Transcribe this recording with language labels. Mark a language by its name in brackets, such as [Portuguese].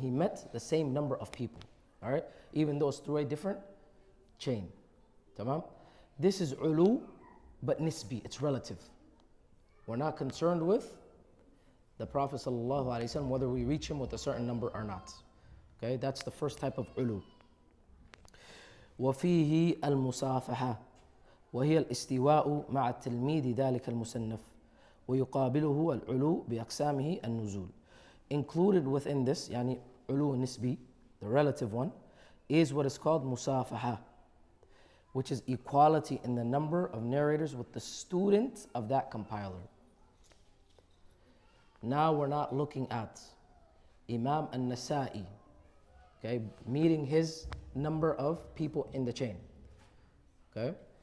[English] He met the same number of people, all right? Even though it's through a different chain. Tamam? This is ulu, but nisbi, it's relative. We're not concerned with the Prophet ﷺ, whether we reach him with a certain number or not. Okay, that's the first type of ulu. [Arabic] وفيه المصافحة وهي الاستواء مع التلميذ ذلك المصنف ويقابله العلو بأقسامه النزول. [English] Included within this, [Arabic] يعني علو [English] nisbi, the relative one, is what is called musafaha, which is equality in the number of narrators with the student of that compiler. Now we're not looking at Imam al-Nasa'i, okay, meeting his number of people in the chain. Okay?